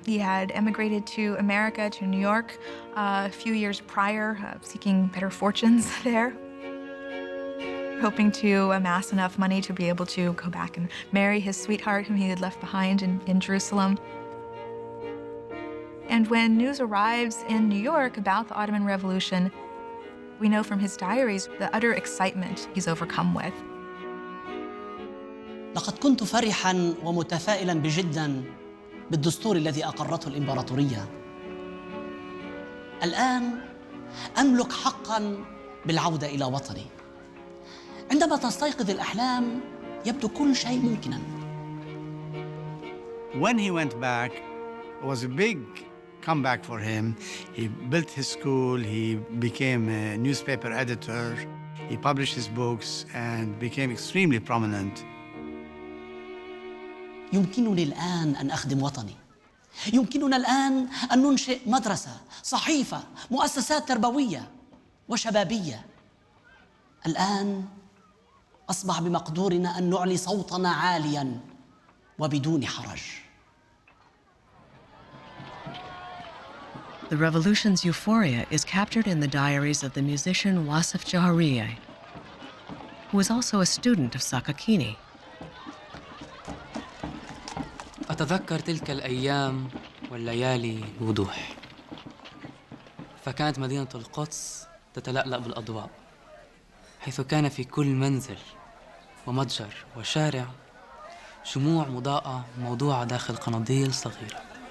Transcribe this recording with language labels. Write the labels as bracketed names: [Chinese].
[English] He had emigrated to America, to New York, a few years prior, seeking better fortunes there, hoping to amass enough money to be able to go back and marry his sweetheart whom he had left behind in Jerusalem. And when news arrives in New York about the Ottoman Revolution, we know from his diaries the utter excitement he's overcome with. [Arabic] لقد كنت فرحاً ومتفائلاً بجداً بالدستور الذي أقرته الإمبراطورية. الآن أملك حقاً بالعودة إلى وطني. عندما تستيقظ الأحلام يبدو كل شيء ممكناً. [English] When he went back, it was a big comeback for him. He built his school, he became a newspaper editor, he published his books and became extremely prominent. [Arabic] يمكنني الآن أن أخدم وطني. يمكننا الآن أن ننشئ مدرسة، صحيفة، مؤسسات تربوية وشبابية. الآن أصبح بمقدورنا أن نعلي صوتنا عالياً وبدون حرج. [English] The revolution's euphoria is captured in the diaries of the musician Wasif Jaharieh, who was also a student of Sakakini. [Arabic] أتذكر تلك الأيام والليالي بوضوح. فكانت مدينة القدس تتلألأ بالأضواء، حيث كان في كل منزل ومتجر وشارع شموع مضاءة موضوعة داخل قناديل صغيرة.